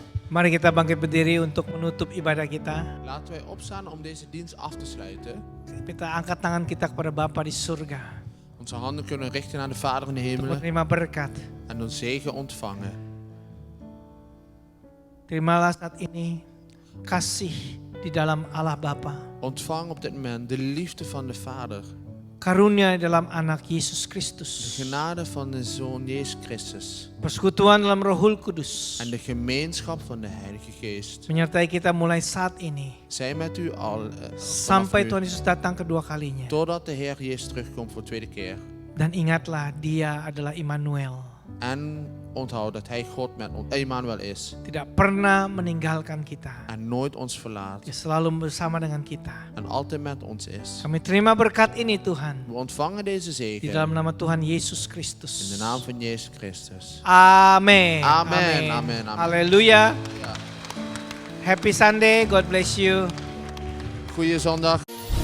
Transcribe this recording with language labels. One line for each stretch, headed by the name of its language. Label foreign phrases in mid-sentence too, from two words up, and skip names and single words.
Indonesian: Mari kita bangkit berdiri untuk menutup ibadah kita.
Dutch: Laten wij opstaan om deze dienst af te sluiten.
Indonesian: Kita angkat tangan kita kepada Bapa di surga.
Dutch: Onze handen kunnen we richten naar de Vader in de
Indonesian: Untuk
Dutch: hemelen
Indonesian: menerima berkat.
Dutch: en dan zegen ontvangen.
Indonesian: Terimalah saat ini kasih di dalam Allah Bapa.
Dutch: Ontvang op dit moment de liefde van de Vader.
Indonesian: Karunia dalam anak Yesus
Dutch: De
Indonesian: Kristus.
Dutch: genade van de Zoon Jezus Christus.
Indonesian: Persekutuan dalam Rohul Kudus.
Dutch: En de gemeenschap van de Heilige Geest.
Indonesian: Menyertai kita mulai saat ini.
Dutch: Zij met u al vanaf
Indonesian: Sampai
Dutch: nu,
Indonesian: Tuhan Yesus datang kedua kalinya.
Dutch: totdat de Heer Jezus terugkomt voor de tweede keer.
Indonesian: Dan ingatlah dia adalah Immanuel.
Dutch: En onthoud dat Hij God met ons, Emmanuel is.
Indonesian: Tidak pernah meninggalkan kita.
Dutch: En nooit ons verlaat.
Indonesian: Dia selalu bersama dengan kita.
Dutch: En altijd met ons is.
Indonesian: Kami terima berkat ini Tuhan.
Dutch: We ontvangen deze
Indonesian: Di
Dutch: zegen
Indonesian: dalam nama Tuhan Yesus
Dutch: in
Indonesian: Kristus.
Dutch: de naam van Jezus Christus.
Indonesian: Amin.
Dutch: Amen, amen, amen.
Indonesian: Haleluya.
Dutch: Ja.
English: Happy Sunday. God bless you.
Dutch: Goeie zondag.